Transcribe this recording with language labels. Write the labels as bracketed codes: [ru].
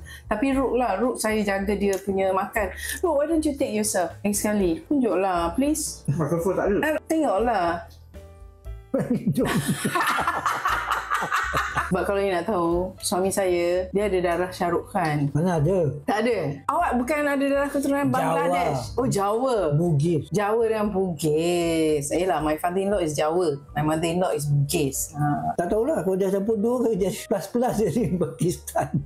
[ms] Tapi Rook saya jaga dia punya makan. [en] Rook, why don't you take yourself? [ms] Lagi sekali. Tunjuklah, please. Makan full tak ada. Tengoklah. Sebab kalau you nak tahu, suami saya, dia ada darah Shah Rukh Khan. Mana ada? Tak ada. Awak bukan ada darah keturunan Bangladesh? Oh, Jawa. Bugis. Jawa dengan Bugis. [en] Yelah, my father-in-law is Jawa. My mother-in-law is Bugis. [ms] Tak tahulah kalau dia campur dua ke dia plus-plus dari Pakistan.